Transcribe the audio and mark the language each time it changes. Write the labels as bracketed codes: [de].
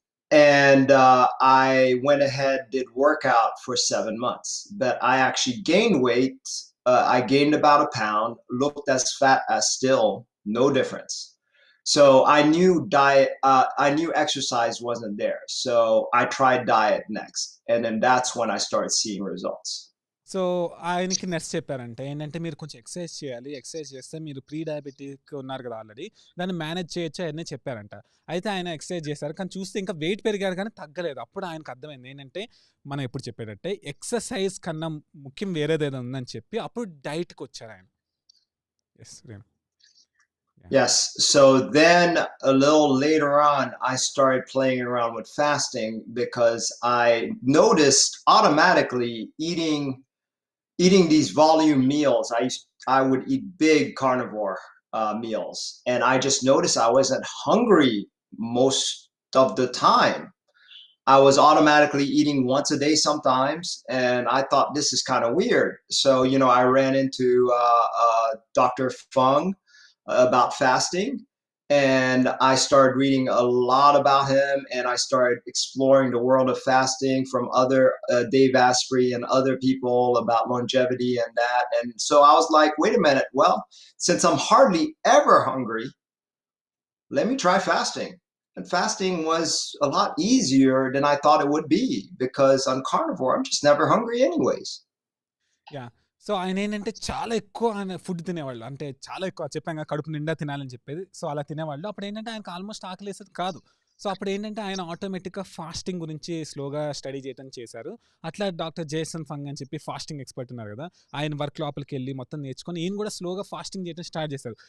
[en] And I went ahead, did workout for 7 months, but I actually gained weight. I gained about a pound, looked as fat as still, no difference. So I knew exercise wasn't there. So I tried diet next. And then that's when I started seeing results. [te] So ఆయనకి nurse చెప్పారంట ఏంటంటే, మీరు కొంచెం exercise చేయాలి. Exercise చేస్తే మీరు pre diabetic ఉన్నారు కదా ఆల్రెడీ, దాన్ని మేనేజ్ చేయొచ్చు అన్నీ చెప్పారంట. అయితే ఆయన ఎక్సర్సైజ్ చేశారు. కానీ చూస్తే ఇంకా వెయిట్ పెరిగారు కానీ తగ్గలేదు. అప్పుడు ఆయనకు అర్థమైంది ఏంటంటే, మనం ఎప్పుడు చెప్పేటట్టే ఎక్సర్సైజ్ కన్నా ముఖ్యం వేరేదేదో ఉందని చెప్పి అప్పుడు డైట్కి వచ్చారు ఆయన. [en] Yes, రేమ్. Yes. So then a little later on, I started playing around with fasting because I noticed automatically eating these volume meals. I would eat big carnivore meals, and I just noticed I wasn't hungry most of the time. I was automatically eating once a day sometimes, and I thought this is kind of weird. So I ran into Dr. Fung about fasting, and I started reading a lot about him, and I started exploring the world of fasting from other Dave Asprey and other people about longevity and that. And so I was like, wait a minute, well, since I'm hardly ever hungry, let me try fasting. And fasting was a lot easier than I thought it would be, because on carnivore, I'm just never hungry anyways. Yeah. [te] So ఆయన ఏంటంటే చాలా ఎక్కువ ఆయన food తినేవాళ్ళు. అంటే చాలా ఎక్కువ చెప్పాం కదా, కడుపు నిండా తినాలని చెప్పేది. సో అలా తినేవాళ్ళు. అప్పుడు ఏంటంటే ఆయనకు ఆల్మోస్ట్ ఆకలేసేది కాదు. సో అప్పుడు ఏంటంటే ఆయన ఆటోమేటిక్గా ఫాస్టింగ్ గురించి స్లోగా స్టడీ చేయడం చేశారు. అట్లా డాక్టర్ జేసన్ ఫంగ్ అని చెప్పి ఫాస్టింగ్ ఎక్స్పర్ట్ ఉన్నారు కదా, ఆయన వర్క్ లోపలికి వెళ్ళి మొత్తం నేర్చుకొని ఈయన కూడా స్లోగా ఫాస్టింగ్ చేయడం స్టార్ట్ చేశారు.